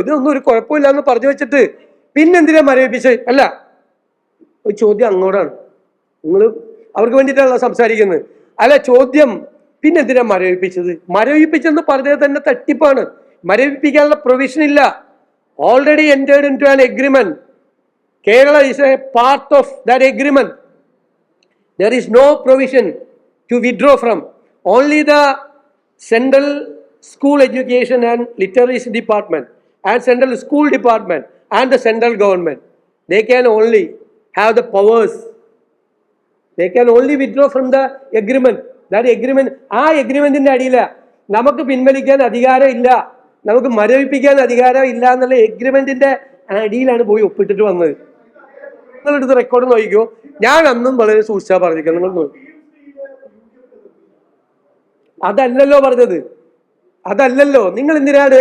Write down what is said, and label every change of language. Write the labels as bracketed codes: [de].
[ml] ഇതൊന്നും ഒരു കുഴപ്പമില്ല എന്ന് പറഞ്ഞു വെച്ചിട്ട് പിന്നെന്തിനാ മരവിപ്പിച്ച്? അല്ല, ഒരു ചോദ്യം അങ്ങോട്ടാണ്. നിങ്ങൾ അവർക്ക് വേണ്ടിയിട്ടാണല്ലോ സംസാരിക്കുന്നത്. അല്ല, ചോദ്യം പിന്നെന്തിനാ മരവിപ്പിച്ചെന്ന് പറഞ്ഞത് തന്നെ തട്ടിപ്പാണ്. മരവിപ്പിക്കാനുള്ള പ്രൊവിഷൻ ഇല്ല. [en] Already entered into an agreement. Kerala is a part of that agreement. There is no provision to withdraw from. Only the Central School Education and Literacy Department and Central School Department and the central government, they can only have the powers. They can only withdraw from the agreement. That agreement, [ml] ആ എഗ്രിമെന്റിന്റെ അടിയില നമുക്ക് പിൻവലിക്കാൻ അധികാരം ഇല്ല, നമുക്ക് മരവിപ്പിക്കാൻ അധികാരം ഇല്ല എന്നുള്ള എഗ്രിമെന്റിന്റെ അടിയിലാണ് പോയി ഒപ്പിട്ടിട്ട് വന്നത്. നിങ്ങളെടുത്ത് റെക്കോർഡ് നോക്കിക്കോ. ഞാൻ അന്നും വളരെ സൂക്ഷിച്ചാ പറഞ്ഞിരിക്കുന്നത്. നിങ്ങൾ നോക്കി, അതല്ലല്ലോ പറഞ്ഞത്, അതല്ലല്ലോ. നിങ്ങൾ എന്തിനാണ്?